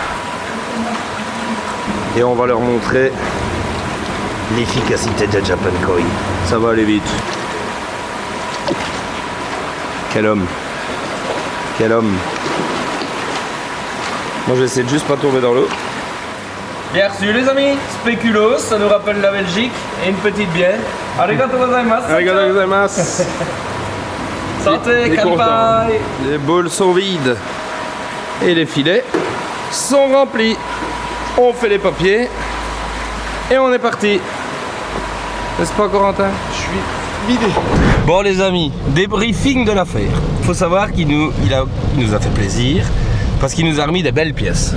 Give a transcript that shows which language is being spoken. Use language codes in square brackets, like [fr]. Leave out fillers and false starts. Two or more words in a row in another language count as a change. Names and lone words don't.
[fr] Et on va leur montrer l'efficacité de Japan Koi. Ça va aller vite. Quel homme. Quel homme. Moi je vais essayer de juste pas tomber dans l'eau. Bien reçu les amis. Spéculoos, ça nous rappelle la Belgique. Et une petite bière. [ja] ありがとうございます. ありがとうございます. [fr] Santé, kanpai. Les bowls sont vides. Et les filets sont remplis. On fait les papiers. Et on est parti. N'est-ce pas Corentin? Je suis vidé. Bon les amis, débriefing de l'affaire. Faut savoir qu'il nous a fait plaisir parce qu'il nous a remis des belles pièces.